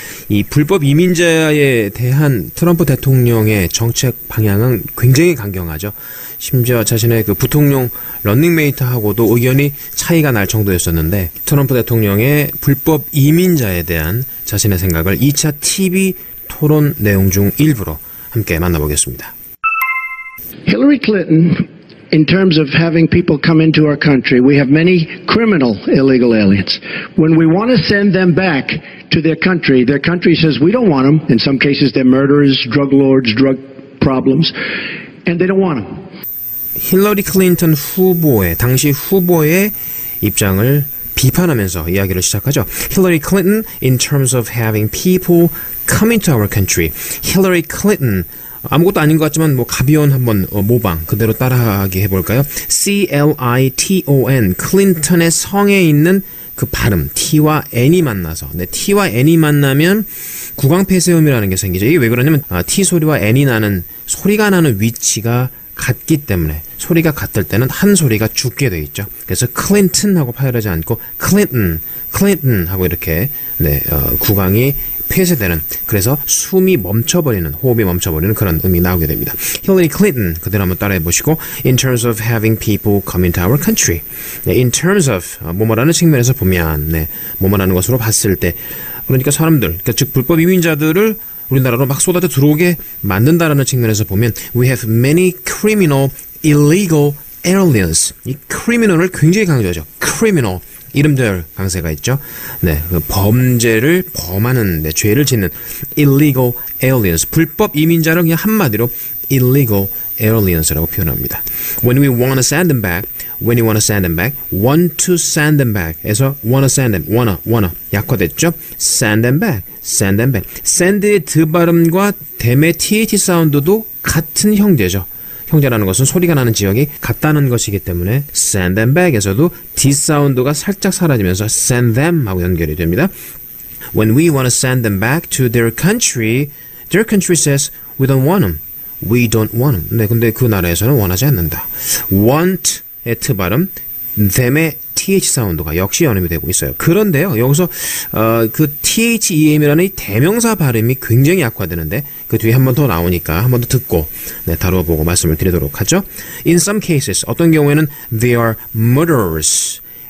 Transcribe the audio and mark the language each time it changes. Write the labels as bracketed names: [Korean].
[Korean] 이 불법 이민자에 대한 트럼프 대통령의 정책 방향은 굉장히 강경하죠. 심지어 자신의 그 부통령 런닝메이트하고도 의견이 차이가 날 정도였었는데 트럼프 대통령의 불법 이민자에 대한 자신의 생각을 2차 TV 토론 내용 중 일부로 함께 만나보겠습니다. [English] Hillary Clinton, in terms of having people come into our country, we have many criminal illegal aliens. When we want to send them back to their country says we don't want them. In some cases, they're murderers, drug lords, drug problems, and they don't want them. [Korean] 힐러리 클린턴 후보의 당시 후보의 입장을 비판하면서 이야기를 시작하죠. [English] Hillary Clinton, in terms of having people coming to our country. [Korean] Hillary Clinton 아무것도 아닌 것 같지만 뭐 가벼운 한번 모방 그대로 따라하게 해볼까요? C-L-I-T-O-N 클린턴의 성에 있는 그 발음 T와 N이 만나서 T와 N이 만나면 구강폐쇄음이라는 게 생기죠. 이게 왜 그러냐면 T 소리와 N이 나는 소리가 나는 위치가 같기 때문에 소리가 같을 때는 한 소리가 죽게 돼 있죠. 그래서 클린턴하고 파열하지 않고 클린턴 하고 이렇게 구강이 폐쇄되는, 그래서 숨이 멈춰버리는, 호흡이 멈춰버리는 그런 음이 나오게 됩니다. [English] Hillary Clinton [Korean] 그대로 한번 따라해 보시고 [English] In terms of having people come into our country. [Korean] In terms of 뭐뭐라는 측면에서 보면 뭐뭐라는 것으로 봤을 때, 그러니까 사람들, 그러니까 즉 불법 이민자들을 우리나라로 막 쏟아져 들어오게 만든다라는 측면에서 보면 [English] We have many criminal illegal aliens. [Korean] 이 criminal을 굉장히 강조하죠. criminal 이름들 강세가 있죠. 그 범죄를 범하는, 죄를 짓는 illegal aliens, 불법 이민자를 그냥 한마디로 illegal aliens라고 표현합니다. [English] When we want to send them back, when you want to send them back, want to send them back 에서 want to send them, wanna [Korean] 약화됐죠. [English] send them back. [Korean] send의 드 발음과 댐의 th 사운드도 같은 형제죠. 형제라는 것은 소리가 나는 지역이 같다는 것이기 때문에 [English] send them back [Korean] 에서도 D 사운드가 살짝 사라지면서 send them 하고 연결이 됩니다. [English] When we want to send them back to their country says we don't want them. We don't want them. [Korean] 근데 그 나라에서는 원하지 않는다. want의 트 발음, them의 th 사운드가 역시 연음이 되고 있어요. 그런데요, 여기서 그 THEM이라는 이 대명사 발음이 굉장히 약화되는데 그 뒤에 한 번 더 나오니까 한 번 더 듣고 다뤄보고 말씀을 드리도록 하죠. [English] In some cases, [Korean] 어떤 경우에는 [English] they are murderers.